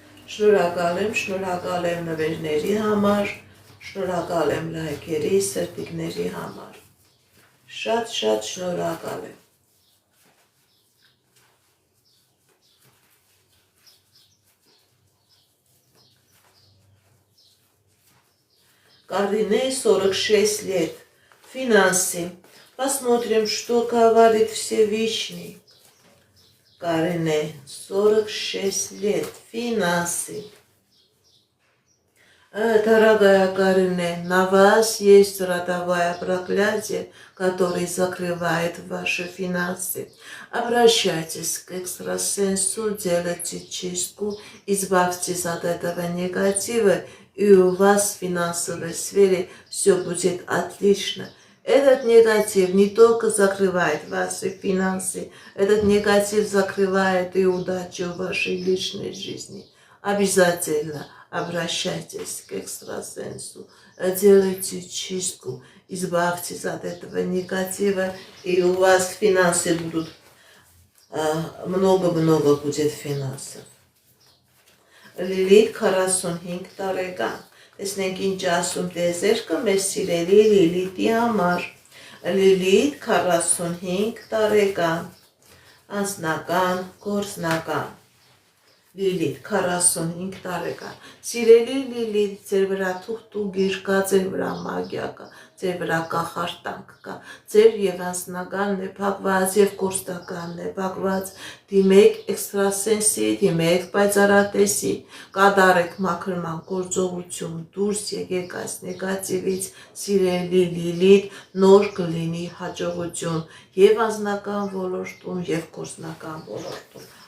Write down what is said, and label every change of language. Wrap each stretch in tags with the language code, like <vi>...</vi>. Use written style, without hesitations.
<hy>Շնորհակալ եմ նվերների համար, շնորհակալ եմ լայքերի, սրտիկների համար։ Շատ շնորհակալ եմ։</hy> <ru>Карине 46 лет. Финансы. Посмотрим, что говорит Всевышний. Карине 46 лет. Финансы. Дорогая Карине, на вас есть родовое проклятие, которое закрывает ваши финансы. Обращайтесь к экстрасенсу, делайте чистку, избавьтесь от этого негатива, и у вас в финансовой сфере все будет отлично. Этот негатив не только закрывает ваши финансы, этот негатив закрывает и удачу в вашей личной жизни. Обязательно обращайтесь к экстрасенсу, делайте чистку, избавьтесь от этого негатива, и у вас финансы будут, много будет финансов.</ru> <hy>Լիլիթ 45 տարեկան, տեսնենք ինչ ասում տիեզերքը մեր սիրելի Լիլիթի համար։ Լիլիթ 45 տարեկան, անձնական, գործնական։ Լիլիթ 45 տարեկան, սիրելի Լիլիթ, ձեր վրա թուղթուգիր կա, ձեր վրա մագիա կա, ձեր վրա կախարդանք կա, ձեր եւ անձնականն է փակված եւ գործնականն է փակված, դիմեք էքստրասենսի, դիմեք պայծառատեսի, կատարեք մաքրման գործողություն, դուրս եկեք այս նեգատիվից, սիրելի Լիլիթ, նոր կլինի հաջողություն եւ անձնական ոլորտում եւ գործնական ոլորտում։</hy>